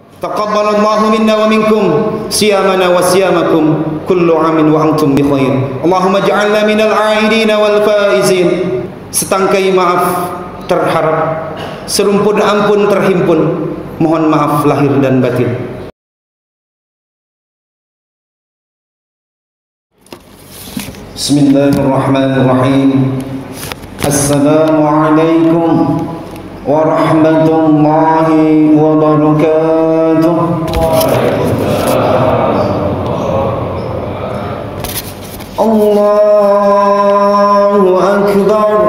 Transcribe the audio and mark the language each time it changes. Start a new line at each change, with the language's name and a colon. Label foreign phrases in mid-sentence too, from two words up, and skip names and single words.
Arabic: تقبل الله منا ومنكم صيامنا وصيامكم كل عام وأنتم بخير. اللهم اجعلنا من العائدين والفائزين.
Indonesian: Setangkai maaf terharap, serumpun ampun terhimpun. Mohon maaf lahir dan batin.
Arabic: Bismillahirrahmanirrahim. السلام عليكم ورحمة الله وبركاته. الله أكبر.